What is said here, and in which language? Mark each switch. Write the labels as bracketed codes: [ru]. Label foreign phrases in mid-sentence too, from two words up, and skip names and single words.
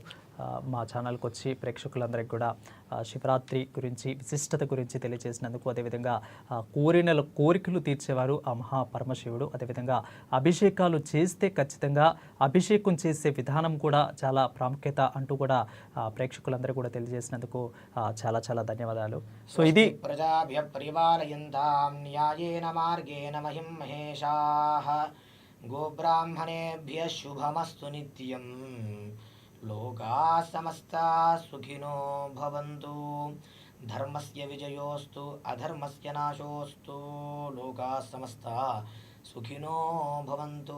[te] మా ఛానల్కి వచ్చి ప్రేక్షకులందరికీ కూడా శివరాత్రి గురించి, విశిష్టత గురించి తెలియజేసినందుకు, అదేవిధంగా కోరికలు తీర్చేవారు ఆ మహాపరమశివుడు. అదేవిధంగా అభిషేకాలు చేస్తే ఖచ్చితంగా అభిషేకం చేసే విధానం కూడా చాలా ప్రాముఖ్యత అంటూ కూడా ప్రేక్షకులందరూ కూడా తెలియజేసినందుకు చాలా చాలా ధన్యవాదాలు. సో ఇది [sa] ప్రజాభ్య పరిపాలయంతాం న్యాయేన మార్గేణ మహిం మహేషాః గోబ్రాహ్మణేభ్య శుభమస్తు నిత్యం. లోకా సమస్తా సుఖినో భవంతు. ధర్మస్య విజయోస్తు అధర్మస్య నాశోస్తు. లోకా సమస్తా సుఖినో భవంతు.